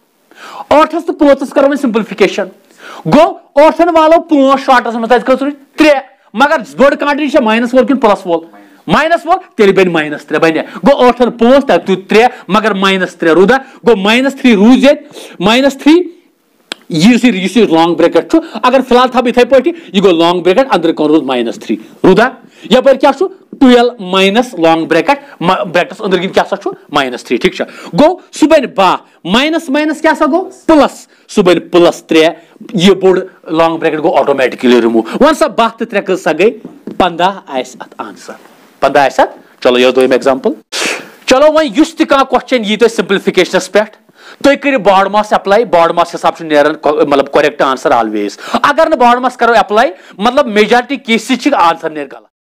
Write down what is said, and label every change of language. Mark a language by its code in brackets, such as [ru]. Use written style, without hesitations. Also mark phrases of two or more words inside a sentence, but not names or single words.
[ks] 8 تہٕ 5 کرو وۄنۍ سمپلفِکیشن گوٚو 8 والو 5 شاٹس منٛز تتہِ کٔژ روٗدۍ 3 مگر بٔڑ کانٹِٹی چھےٚ مائنس وول کِنہٕ پلس وول مائنس وول تیٚلہِ بنہِ -3 بنہِ گوٚو 8 5 تتہِ روٗد 3 مگر -3 روٗدا گوٚو -3 روٗز ییٚتہِ -3 یُس یہِ [en] long bracket [ks] چھُ اگر فی الحال تھاو یِتھے پٲٹھۍ یہِ گوٚو [en] long bracket [ks] أنٛدرٕ کَن روٗد -3 روٗدا یپٲرۍ کیٛاہ چھُ 12 [en] minus long bracket brackets [ks] أنٛدرٕ کِنۍ کیٛاہ سا چھُ -3 ٹھیٖک چھا گوٚو سُہ بنہِ 12 مائنس کیٛاہ سا گوٚو پلس سُہ بنہِ +3 یہِ بوٚڑ [en] long bracket [ks] گوٚو [en] automatically remove [ks] وۄنۍ سا 12 تہٕ 3 کۭژاہ گٔے 15 آسہِ اتھ آنسر 15 آسہِ اتھ چلو یہِ اوس دوٚیِم ایگزامپل چلو وۄنۍ یُس تہِ کانٛہہ کوسچن یی تۄہہِ سمپلفِکیشنس پٮ۪ٹھ تُہۍ کٔرِو [en] BODMAS apply BODMAS [ks] حساب چھُ نیران مطلب [en] correct answer always [ks] اگر نہٕ باڈ ماس کرو ایپلاے مطلب [en] majority cases [ks] چھِ آنسر نیرِ غلط